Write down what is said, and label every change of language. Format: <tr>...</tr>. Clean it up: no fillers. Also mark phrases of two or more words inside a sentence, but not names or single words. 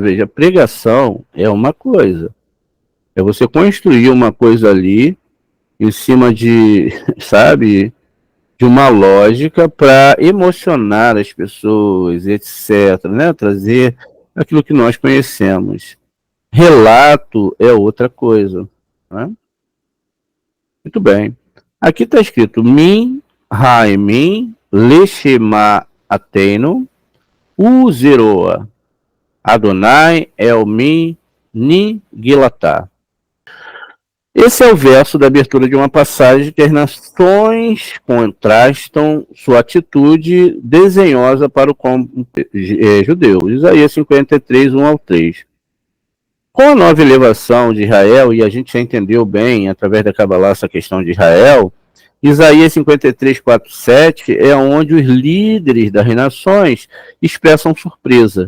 <pt>Veja, pregação é uma coisa. É você construir uma coisa ali em cima de, sabe, de uma lógica para emocionar as pessoas, etc., né? Trazer aquilo que nós conhecemos. Relato é outra coisa, né? Muito bem. Aqui está escrito</pt> <he>מי האמין לשמעתנו וזרוע יהוה על מי נגלתה.</he> <pt>Esse é o verso da abertura de uma passagem que as nações contrastam sua atitude desenhosa para o judeu. Isaías 53, 1 ao 3. Com a nova elevação de Israel, e a gente já entendeu bem, através da Cabalá, essa questão de Israel, Isaías 53, 4, 7 é onde os líderes das nações expressam surpresa.</pt>